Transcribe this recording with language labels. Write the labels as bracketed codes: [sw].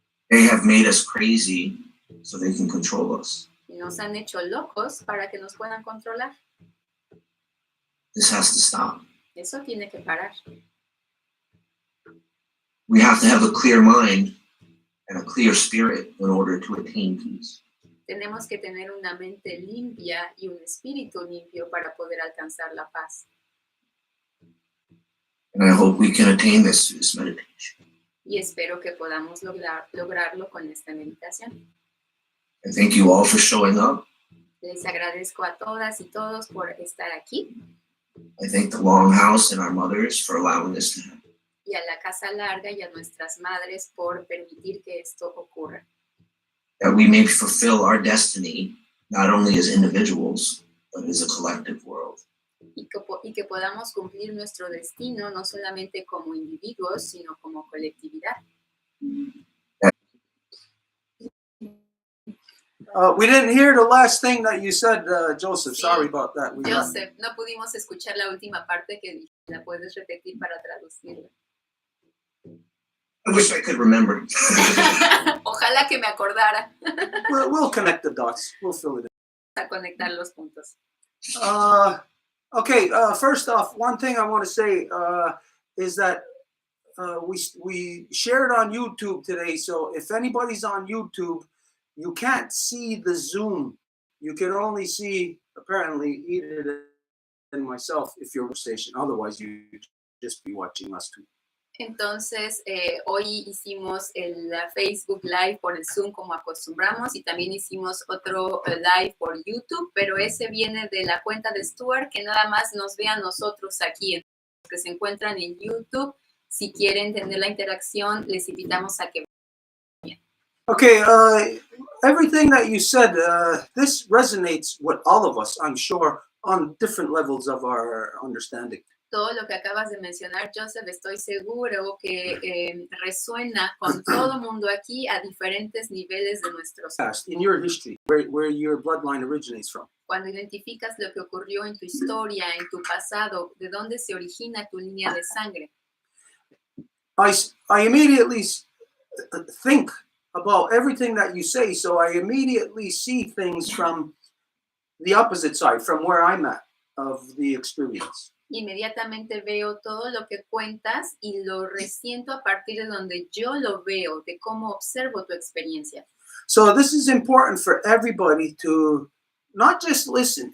[en] They have made us crazy so they can control us. [es] Y nos han hecho locos para que nos puedan controlar. [en] This has to stop. [es] Eso tiene que parar. [en] We have to have a clear mind and a clear spirit in order to attain peace. [es] Tenemos que tener una mente limpia y un espíritu limpio para poder alcanzar la paz. [en] And I hope we can attain this through this meditation. [es] Y espero que podamos lograrlo con esta meditación. [en] I thank you all for showing up. [es] Les agradezco a todas y todos por estar aquí [en] I thank the Longhouse and our mothers for allowing this to happen. [es] y a la Casa Larga y a nuestras madres por permitir que esto ocurra. [en] That we may fulfill our destiny not only as individuals, but as a collective world. [es] Y que podamos cumplir nuestro destino no solamente como individuos, sino como colectividad. [en] We didn't hear the last thing that you said, Joseph. [es] Sí. [en] Sorry about that. [es] Joseph, no pudimos escuchar la última parte que dije. ¿La puedes repetir para traducirla? [en] I wish I could remember. [es] Ojalá que me acordara. [en] We'll connect the dots. We'll fill it in. [es] A conectar los puntos. [en] Okay, first off, one thing I want to say is that we shared on YouTube today. So if anybody's on YouTube, you can't see the Zoom. You can only see, apparently, Edith and myself if you're on station. Otherwise, you'd just be watching us too. [es] Entonces, hoy hicimos el Facebook Live por el Zoom como acostumbramos y también hicimos otro live por YouTube, pero ese viene de la cuenta de Stuart, que nada más nos ve a nosotros aquí, los que se encuentran en YouTube. Si quieren tener la interacción, les invitamos a que vean. [en] Okay, everything that you said, this resonates with all of us, I'm sure, on different levels of our understanding. [es] Todo lo que acabas de mencionar, Joseph, estoy seguro que resuena con todo el mundo aquí a diferentes niveles de nuestros. [en] In your history, where your bloodline originates from. [es] Cuando identificas lo que ocurrió en tu historia, en tu pasado, de dónde se origina tu línea de sangre. [en] I immediately think about everything that you say, so I immediately see things from the opposite side, from where I'm at of the experience. [es] Inmediatamente veo todo lo que cuentas y lo resiento a partir de donde yo lo veo, de cómo observo tu experiencia. [en] So this is important for everybody to not just listen.